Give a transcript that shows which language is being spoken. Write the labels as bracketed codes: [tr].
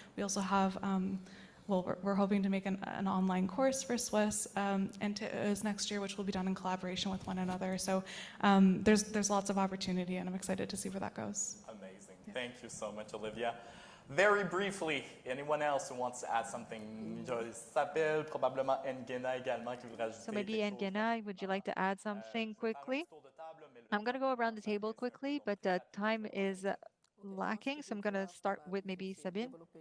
[en] We also have, we're hoping to make an online course for Swiss and TÜ next year, which will be done in collaboration with one another. So there's lots of opportunity, and I'm excited to see where that goes. Amazing. Yeah. Thank you so much, Olivia. Very briefly, anyone else who wants to add something? [fr] Isabelle, probablement Nguena également qui voudrait ajouter. [en] So maybe Nguena, would you like to add something quickly? I'm going to go around the table quickly, but time is lacking, so I'm going to start with maybe Sabine.